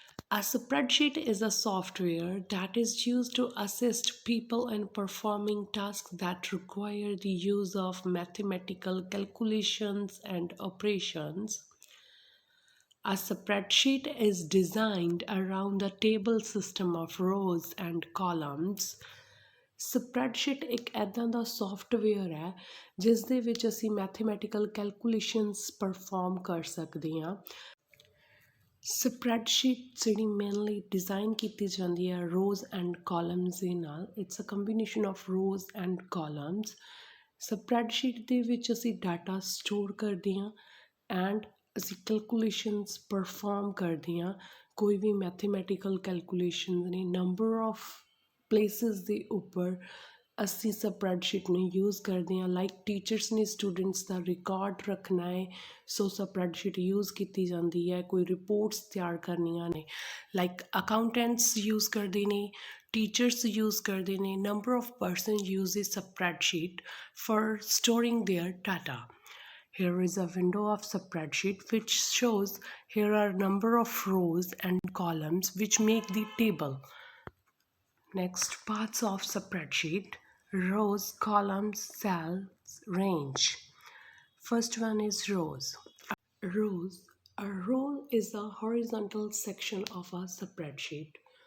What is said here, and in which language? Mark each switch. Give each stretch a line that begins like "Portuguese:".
English: A spreadsheet is a software that is used to assist people in performing tasks that require the use of mathematical calculations and operations. A spreadsheet is designed around a table system of rows and columns.
Punjabi: Spreadsheet ਇੱਕ ਇੱਦਾਂ ਦਾ software ਹੈ ਜਿਸ ਦੇ ਵਿੱਚ ਅਸੀਂ mathematical calculations perform ਕਰ ਸਕਦੇ ਹਾਂ। ਸਪਰੈਡਸ਼ੀਟ ਜਿਹੜੀ ਮੇਨਲੀ ਡਿਜ਼ਾਈਨ ਕੀਤੀ ਜਾਂਦੀ ਹੈ ਰੋਜ਼ ਐਂਡ ਕਾਲਮਸ ਦੇ ਨਾਲ।
English: It's a combination of rows and columns.
Punjabi: Spreadsheet ਦੇ ਵਿੱਚ ਅਸੀਂ ਡਾਟਾ ਸਟੋਰ ਕਰਦੇ ਹਾਂ ਐਂਡ ਅਸੀਂ ਕੈਲਕੂਲੇਸ਼ਨਸ ਪਰਫਾਰਮ ਕਰਦੇ ਹਾਂ। ਕੋਈ ਵੀ ਮੈਥਮੈਟੀਕਲ ਕੈਲਕੂਲੇਸ਼ਨ ਨੇ ਨੰਬਰ ਆਫ ਪਲੇਸਿਸ ਦੇ ਉੱਪਰ ਅਸੀਂ ਸਪਰੈਡਸ਼ੀਟ ਨੂੰ ਯੂਜ਼ ਕਰਦੇ ਹਾਂ। ਲਾਈਕ ਟੀਚਰਸ ਨੇ ਸਟੂਡੈਂਟਸ ਦਾ ਰਿਕਾਰਡ ਰੱਖਣਾ ਹੈ, ਸੋ ਸਪਰੈਡਸ਼ੀਟ ਯੂਜ਼ ਕੀਤੀ ਜਾਂਦੀ ਹੈ। ਕੋਈ ਰਿਪੋਰਟਸ ਤਿਆਰ ਕਰਨੀਆਂ ਨੇ, ਲਾਈਕ ਅਕਾਊਂਟੈਂਟਸ ਯੂਜ਼ ਕਰਦੇ ਨੇ, ਟੀਚਰਸ ਯੂਜ਼ ਕਰਦੇ ਨੇ।
English: Number of person use the spreadsheet for storing their data. Here is a window of spreadsheet which shows here are number of rows and columns which make the table. Next, parts of spreadsheet: rows, columns, cells, range. First one is rows. Rows. A row is a horizontal section of a spreadsheet.